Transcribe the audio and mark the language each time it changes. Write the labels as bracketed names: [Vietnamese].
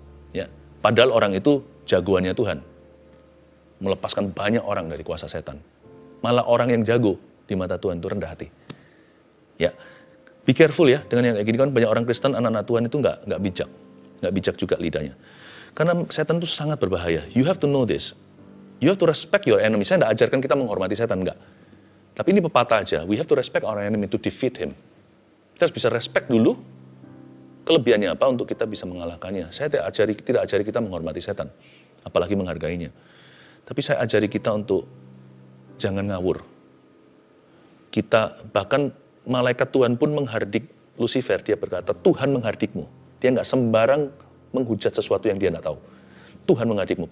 [Indonesian] Ya, padahal orang itu jagoannya Tuhan. Melepaskan banyak orang dari kuasa setan. Malah orang yang jago di mata Tuhan itu rendah hati. Ya, [English] be careful [Indonesian] ya dengan yang kayak gini kan banyak orang Kristen anak-anak Tuhan itu nggak bijak juga lidahnya. Karena setan itu sangat berbahaya. [English] You have to know this. You have to respect your enemy. [Indonesian] Saya nggak ajarkan kita menghormati setan, nggak. Tapi ini pepatah aja. [English] We have to respect our enemy to defeat him. [Indonesian] Kita harus bisa respect dulu kelebihannya apa untuk kita bisa mengalahkannya. Saya tidak ajari kita menghormati setan, apalagi menghargainya. Tapi saya ajari kita untuk jangan ngawur. Kita, bahkan malaikat Tuhan pun menghardik Lucifer. Dia berkata, Tuhan menghardikmu. Dia nggak sembarang menghujat sesuatu yang dia nggak tahu. Tuhan mengadikmu.